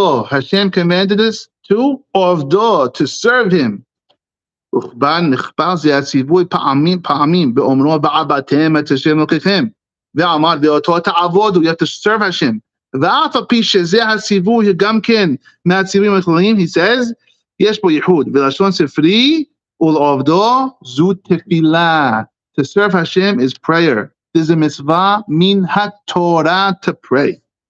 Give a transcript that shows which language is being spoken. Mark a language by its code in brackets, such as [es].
[en] Hashem commanded us to Ovdo, to serve him. [he] נכפל זה הציווי פעמים באומרו ועבדתם את השם אלוקיכם ואמר באותו תעבודו, [en] you have to serve Hashem. [he] ואף על פי שזה הציווי גם כן מהציוויים הכלליים, [en] he says, [he] יש בו ייחוד, ולשון ספרי ולעובדו זו תפילה. [en] To serve Hashem is prayer. This is a mitzvah min ha-Torah to pray.